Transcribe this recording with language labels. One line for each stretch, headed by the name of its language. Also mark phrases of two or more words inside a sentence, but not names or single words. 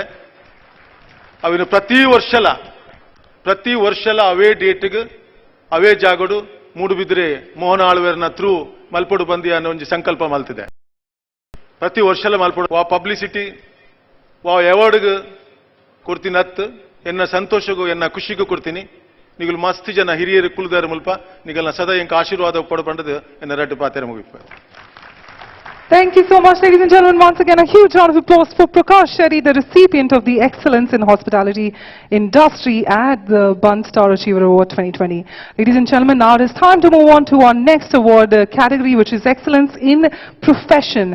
Tulu: ಅವಿನ ಪ್ರತಿ ವರ್ಷಲ ಅವೇ ಡೇಟ್ಗೆ ಅವೇ ಜಾಗಡು ಮೂಡುಬಿದ್ರೆ ಮೋಹನ ಆಳ್ವೇರ್ನ ಥ್ರೂ ಮಲ್ಪೊಡು ಬಂದಿ ಅನ್ನೋ ಒಂದು ಸಂಕಲ್ಪ ಮಲ್ತಿದೆ. ಪ್ರತಿ ವರ್ಷಲ ಮಲ್ಪೊಡು ವಾ ಪಬ್ಲಿಸಿಟಿ ವಾ ಅವಾರ್ಡ್ಗೆ ಕೊಡ್ತೀನಿ ಹತ್ತು ಎನ್ನ ಸಂತೋಷಗೂ ಎನ್ನ ಖುಷಿಗೂ ಕೊಡ್ತೀನಿ. ನಿಗಲು ಮಸ್ತ್ ಜನ ಹಿರಿಯರು ಕುಲದಾರ ಮುಲ್ಪ ನಿಗಲ್ನ ಸದಾ ಎಂಕ ಆಶೀರ್ವಾದ ಪಡಬಂಡದು ಎನ್ನ ರಡ್ಡು ಪಾತೆರ ಮುಗಿಪ.
English: Thank you so much, ladies and gentlemen. Once again, a huge round of applause for Prakash Shetty, the recipient of the Excellence in Hospitality Industry at the Bunts Star Achiever Award 2020. Ladies and gentlemen, now it is time to move on to our next award category, which is Excellence in Profession.